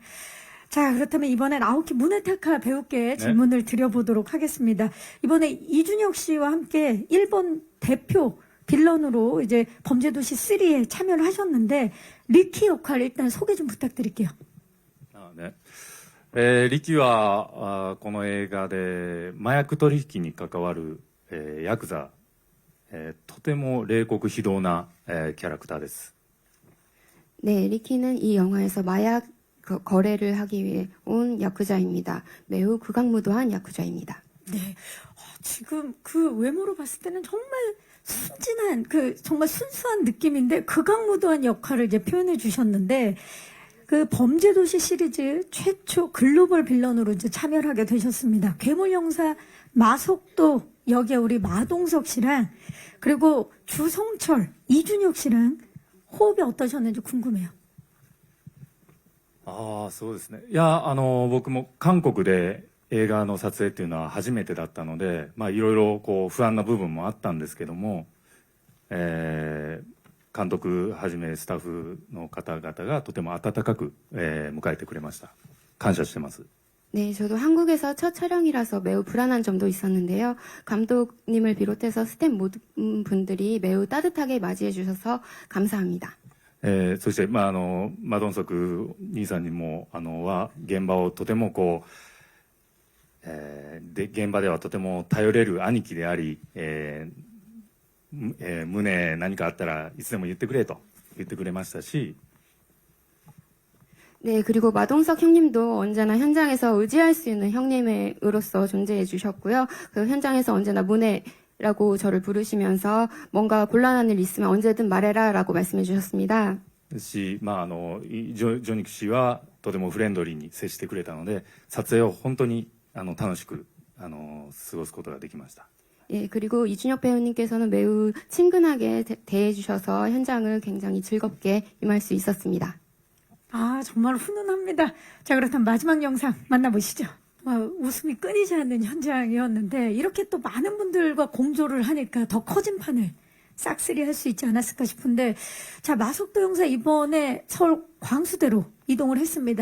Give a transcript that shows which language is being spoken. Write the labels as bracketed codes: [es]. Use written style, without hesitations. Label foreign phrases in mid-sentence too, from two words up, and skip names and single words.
[ko] 자, 그렇다면 이번엔 아오키 무네타카 배우께 질문을 드려보도록 하겠습니다. 이번에 이준혁 씨와 함께 일본 대표 빌런으로 이제 범죄도시 3에 참여를 하셨는데 리키 역할 일단 소개 좀 부탁드릴게요. [ja] ね。リキはこの映画で麻薬取引に関わる、ヤクザ、とても冷酷非道な、キャラクターです。 [ko] 네, 리키는 이 영화에서 마약 거래를 하기 위해 온 야쿠자입니다. 매우 극악무도한 야쿠자입니다. 네. 지금 그 외모로 봤을 때는 정말 순진한, 정말 순수한 느낌인데 극악무도한 역할을 이제 표현해 주셨는데, 그 범죄도시 시리즈 최초 글로벌 빌런으로 이제 참여를 하게 되셨습니다. 괴물 영사 마속도 여기에 우리 마동석 씨랑 그리고 주성철, 이준혁 씨랑 호흡이 어떠셨는지 궁금해요. [ja] そうですね。いや、僕も韓国で映画の撮影っていうのは初めてだったので、まあいろいろこう不安な部分もあったんですけども、監督はじめスタッフの方々がとても温かく、迎えてくれました。感謝してます。 [ko] 네, 저도 한국에서 첫 촬영이라서 매우 불안한 점도 있었는데요. 감독님을 비롯해서 스태프 모든 분들이 매우 따뜻하게 맞이해 주셔서 감사합니다. [ja] そして、マドンソク兄さんにもは現場をとてもこう、で現場ではとても頼れる兄貴であり、胸何かあったらいつでも言ってくれと言ってくれましたし、 [ko] 네, 그리고 마동석 형님도 언제나 현장에서 의지할 수 있는 형님으로서 존재해 주셨고요. 그 현장에서 언제나 문혜라고 저를 부르시면서 뭔가 곤란한 일 있으면 언제든 말해라라고 말씀해 주셨습니다. [ja] し、ジョニク氏はとてもフレンドリーに接してくれたので、撮影を本当に楽しく過ごすことができました。 [ko] 예, 그리고 이준혁 배우님께서는 매우 친근하게 대해 주셔서 현장을 굉장히 즐겁게 임할 수 있었습니다. 아, 정말 훈훈합니다. 자, 그렇다면 마지막 영상 만나보시죠. 웃음이 끊이지 않는 현장이었는데 이렇게 또 많은 분들과 공조를 하니까 더 커진 판을 싹쓸이 할 수 있지 않았을까 싶은데, 자, 마속도 형사 이번에 서울 광수대로 이동을 했습니다.